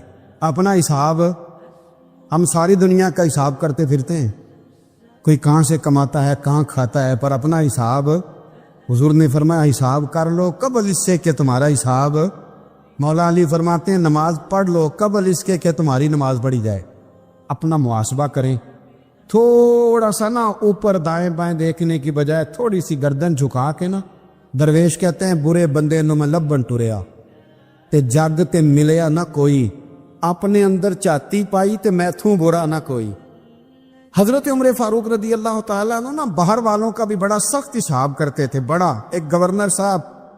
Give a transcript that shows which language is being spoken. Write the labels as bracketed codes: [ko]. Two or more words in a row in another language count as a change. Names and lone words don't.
[ur] اپنا حساب، ہم ساری دنیا کا حساب کرتے پھرتے ہیں، کوئی کہاں سے کماتا ہے کہاں کھاتا ہے، پر اپنا حساب حضور نے فرمایا حساب کر لو قبل اس سے کہ تمہارا حساب. مولا علی فرماتے ہیں نماز پڑھ لو قبل اس کے کہ تمہاری نماز پڑھی جائے. اپنا محاسبہ کریں، تھوڑا سا نا اوپر دائیں بائیں دیکھنے کی بجائے تھوڑی سی گردن جھکا کے نا. درویش کہتے ہیں [pa] برے بندے نو میں لبن ٹریا تے جگ تے ملیا نہ کوئی، اپنے اندر چاتی پائی تے میتھوں برا نہ کوئی. [ur] حضرت عمر فاروق رضی اللہ تعالیٰ عنہ نا باہر والوں کا بھی بڑا سخت حساب کرتے تھے. بڑا ایک گورنر صاحب